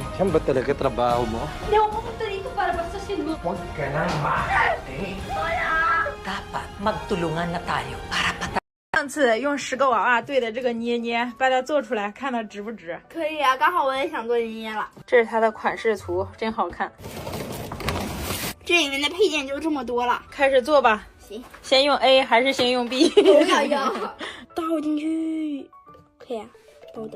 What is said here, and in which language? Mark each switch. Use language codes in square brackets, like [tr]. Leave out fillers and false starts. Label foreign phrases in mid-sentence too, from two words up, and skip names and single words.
[tl] Yan ba talaga trabaho mo? Hindi ako pupunta dito para bastasin mo. Huwag ka nang maarte. Dapat magtulungan na tayo para patay. [zh] 上次用10个娃娃对的这个捏捏，把它做出来，看它值不值？可以啊，刚好我也想做捏捏了。这是它的款式图，真好看。这里面的配件就这么多了，开始做吧。行，先用 A 还是先用 B？我要倒进去，可以啊，包的。